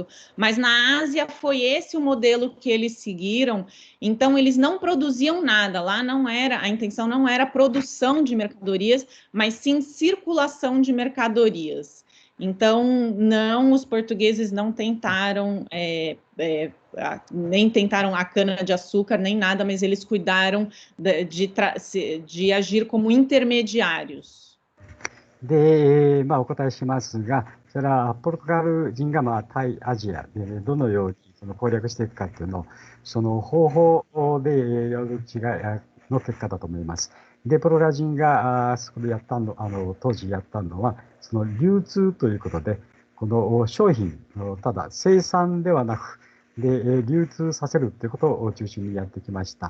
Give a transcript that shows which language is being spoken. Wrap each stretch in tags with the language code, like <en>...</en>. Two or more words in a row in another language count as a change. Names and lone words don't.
<pt>Mas na Ásia foi esse o modelo que eles seguiram, então eles não produziam nada, lá a intenção não era produção de mercadorias, mas sim circulação de mercadorias. Então, os portugueses não tentaram, nem tentaram a cana-de-açúcar, nem nada, mas eles cuidaram de agir como intermediários.</pt> <ja>で、お答えしますが、それはポルトガル人が対アジアでどのようにその攻略していくかというのを、その方法で違いの結果だと思います。で、ポルトガル人がそこで当時やったのは、その流通ということで、この商品をただ生産ではなく、で、流通させるということを中心にやってきました。</ja>